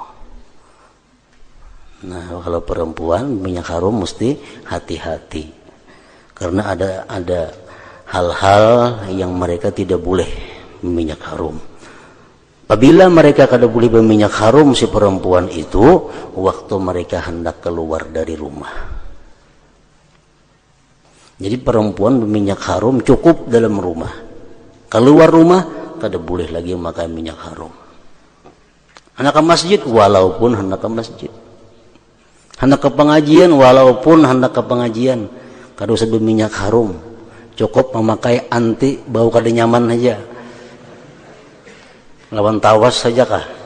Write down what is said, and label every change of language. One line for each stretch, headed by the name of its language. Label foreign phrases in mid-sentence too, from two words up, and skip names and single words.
Indonesian: Nah, kalau perempuan minyak harum mesti hati-hati, karena ada hal-hal yang mereka tidak boleh minyak harum. Apabila mereka kada boleh berminyak harum si perempuan itu waktu mereka hendak keluar dari rumah. Jadi perempuan berminyak harum cukup dalam rumah. Keluar rumah kada boleh lagi memakai minyak harum. Hendak ke masjid walaupun hendak ke masjid. Hendak ke pengajian walaupun hendak ke pengajian kada usah berminyak harum. Cukup memakai anti bau kada nyaman aja. Lawan tawas saja kah?